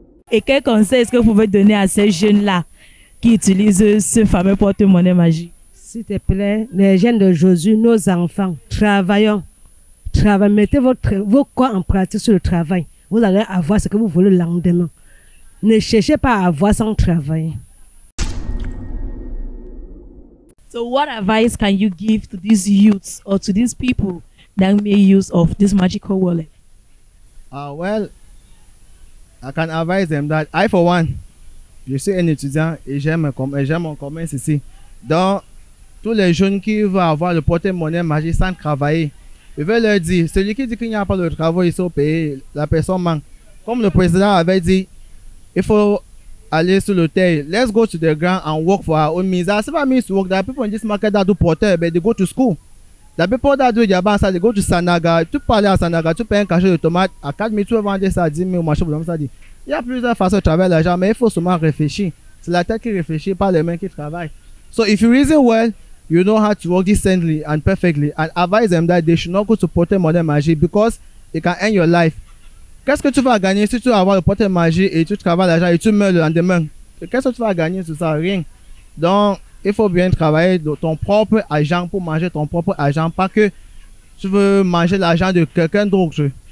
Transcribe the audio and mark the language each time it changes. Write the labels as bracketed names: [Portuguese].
[French] Et quel conseil est-ce que vous pouvez donner à ces jeunes-là qui utilisent ce fameux porte-monnaie magique? S'il te plaît, les jeunes de Josué, nos enfants, travaillons. Mettez vos corps en pratique sur le travail. Vous allez avoir ce que vous voulez le lendemain. Ne cherchez pas à avoir sans travail. [English] So what advice can you give to these youths or to these people that make use of this magical wallet? Well, I can advise them that I, for one, [French] je suis un étudiant et j'aime mon commerce ici. Donc, tous les jeunes qui veulent avoir le porte-monnaie magique sans travailler, je vais leur dire, celui qui dit qu'il n'y a pas de travail ici au pays, la personne manque. Comme le président avait dit, il faut aller sur le terre. [English] Let's go to the ground and work for our own means. That's what I mean to work. There are people in this market that do porter, but they go to school. There are people that do Yabansa, they go to Sanaga. [French] Tu peux aller à Sanaga, tu payes un cachet de tomates à 4 000, tu vas vendre ça à 10 000 au marché. Il y a plusieurs façons de travailler l'argent, mais il faut seulement réfléchir. C'est la tête qui réfléchit, pas les mains qui travaillent. [English] So if you reason well, you know how to work decently and perfectly, and advise them that they should not go to porte-monnaie magique because it can end your life. [French] Qu'est-ce que tu vas gagner si tu vas avoir le porte-monnaie magique et tu travailles l'argent et tu meurs le lendemain? Qu'est-ce que tu vas gagner sur ça? Rien. Donc, il faut bien travailler de ton propre argent pour manger ton propre argent, pas que tu veux manger l'argent de quelqu'un d'autre.